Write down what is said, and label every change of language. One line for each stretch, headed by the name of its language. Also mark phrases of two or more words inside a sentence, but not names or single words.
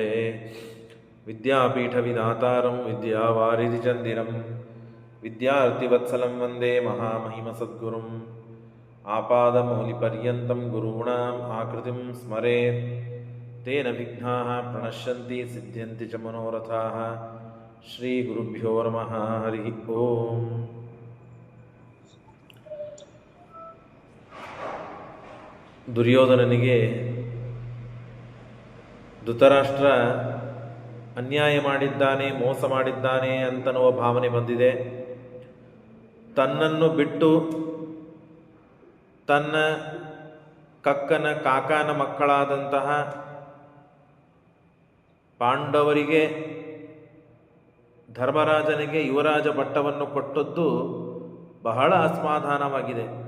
Sanskrit: ವಿದ್ಯಾಪೀಠವಿದಾತಾರಂ ವಿದ್ಯಾವಾರಿಧಿಚಂದಿರಂ ವಿದ್ಯಾರ್ಥಿವತ್ಸಲಂ ವಂದೇ ಮಹಾಮಹಿಮಸದ್ಗುರುಂ. ಆಪಾದಮೌಲಿಪರ್ಯಂతం ಗುರುಣಾಂ ಆಕೃತಿಂ ಸ್ಮರೇತ್ ತೇನ ವಿಘ್ನಾಃ ಪ್ರಣಶ್ಯಂತಿ ಸಿದ್ಧ್ಯಂತಿ ಚ ಮನೋರಥಾಃ. ಶ್ರೀ ಗುರುಭ್ಯೋ ನಮಃ ಹರಿ ಓಂ.
Kannada: ದುರ್ಯೋಧನನಿಗೆ ಧೃತರಾಷ್ಟ್ರ ಅನ್ಯಾಯ ಮಾಡಿದ್ದಾನೆ, ಮೋಸ ಮಾಡಿದ್ದಾನೆ ಅಂತನ್ನುವ ಭಾವನೆ ಬಂದಿದೆ. ತನ್ನನ್ನು ಬಿಟ್ಟು ತನ್ನ ಕಾಕನ ಮಕ್ಕಳಾದಂತಹ ಪಾಂಡವರಿಗೆ ಧರ್ಮರಾಜನಿಗೆ ಯುವರಾಜ ಪಟ್ಟವನ್ನು ಕೊಟ್ಟದ್ದು ಬಹಳ ಅಸಮಾಧಾನವಾಗಿದೆ.